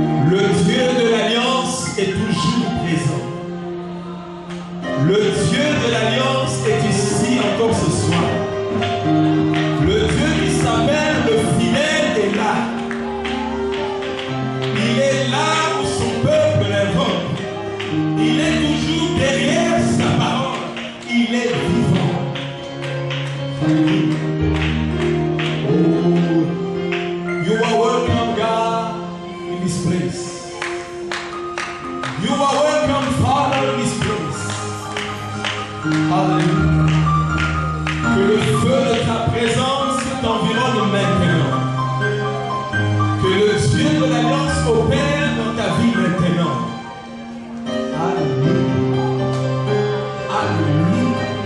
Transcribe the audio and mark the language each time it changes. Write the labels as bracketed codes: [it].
[fr] Le Dieu de l'Alliance est toujours présent. Le Dieu de l'Alliance est ici encore ce soir. Le Dieu qui s'appelle le fidèle est là. Il est là où son peuple l'invoque. Il est toujours derrière sa parole. Il est vivant. [en] Oh, you are welcome, God, in this place. You are welcome, Father, in this place. [fr] Alléluia. Que le feu de ta présence t'environne maintenant. Que le Dieu de l'Alliance opère dans ta vie maintenant. Alléluia. Alléluia.